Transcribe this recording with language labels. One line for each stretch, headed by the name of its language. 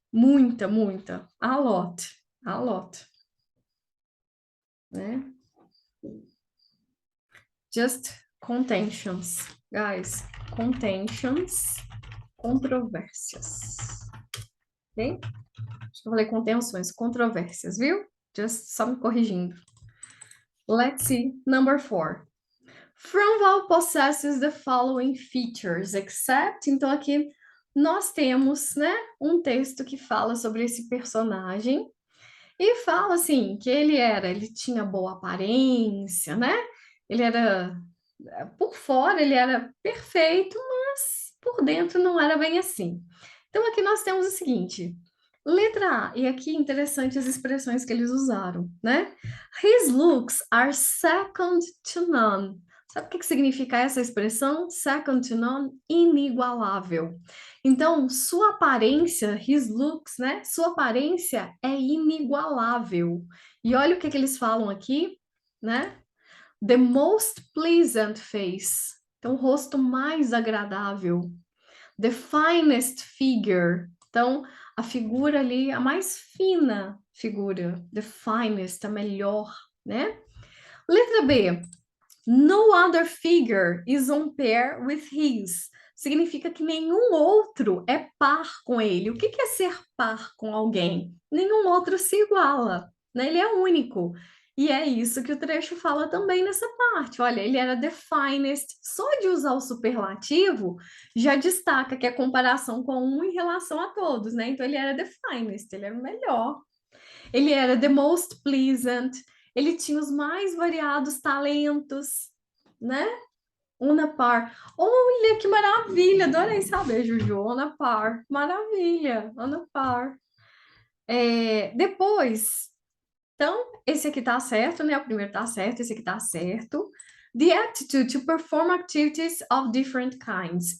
Portuguese: Muita, muita.
English: A lot. A lot.
Portuguese: Né?
English: Just contentions. Guys, contentions, controvérsias. Ok?
Portuguese: Acho que eu falei contenções, controvérsias, viu?
English: Just
Portuguese: só me corrigindo.
English: Let's see. Number 4. Fromval possesses the following features, except...
Portuguese: Então, aqui nós temos, né, um texto que fala sobre esse personagem e fala, assim, que ele tinha boa aparência, né? Ele era... Por fora, ele era perfeito, mas por dentro não era bem assim. Então, aqui nós temos o seguinte... Letra A, e aqui interessante as expressões que eles usaram, né?
English: His looks are second to none.
Portuguese: Sabe o que significa essa expressão?
English: Second to none,
Portuguese: inigualável. Então, sua aparência,
English: his looks,
Portuguese: né? Sua aparência é inigualável. E olha o que eles falam aqui, né?
English: The most pleasant face.
Portuguese: Então, o rosto mais agradável.
English: The finest figure.
Portuguese: Então, a figura ali, a mais fina figura.
English: The finest,
Portuguese: a melhor, né? Letra B.
English: No other figure is on pair with his.
Portuguese: Significa que nenhum outro é par com ele. O que é ser par com alguém? Nenhum outro se iguala, né? Ele é único. E é isso que o trecho fala também nessa parte. Olha, ele era
English: the finest.
Portuguese: Só de usar o superlativo já destaca que é comparação com um em relação a todos, né? Então ele era
English: the finest,
Portuguese: ele era o melhor. Ele era
English: the most pleasant.
Portuguese: Ele tinha os mais variados talentos, né?
English: On a par.
Portuguese: Olha que maravilha! Adorei saber, Juju. On a par. Maravilha!
English: On a par.
Portuguese: Depois, então, esse aqui tá certo, né? O primeiro tá certo, esse aqui tá certo.
English: The aptitude to perform activities of different kinds.